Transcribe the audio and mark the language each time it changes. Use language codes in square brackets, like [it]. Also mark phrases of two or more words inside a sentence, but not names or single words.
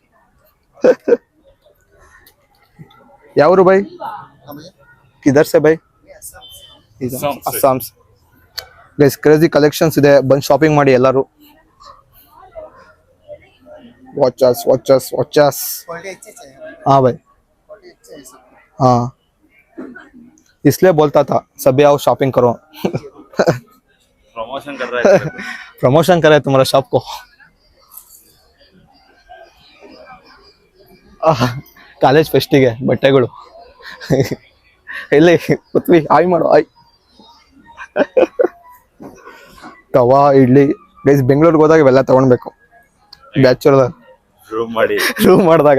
[kn] ಯಾವ್ರು ಬೈ? [hi] किधर से भाई? ಅಸ್ಸಾಂ. [en] guys crazy collections [kn] ಇದೆ, ಬಂದು ಶಾಪಿಂಗ್ ಮಾಡಿ ಎಲ್ಲರೂ. ವಾಚಸ್. [hi] हाँ भाई, हाँ इसलिए बोलता था सभी आओ शॉपिंग करो. प्रमोशन कर रहा है तुम्हारा शॉप को. [kn] ಕಾಲೇಜ್ ಫೆಸ್ಟಿಗೆ ಬಟ್ಟೆಗಳು. ಇಲ್ಲಿ ಕೂತ್ವಿ, ಆಯ್ ಮಾಡು ಆಯ್. ತವಾ ಇಡ್ಲಿ ಗೈಸ್. ಬೆಂಗಳೂರಿಗೆ ಹೋದಾಗ ಇವೆಲ್ಲ ತಗೊಳ್ಬೇಕು, [en] bachelor room [kn] ಮಾಡಿದಾಗ.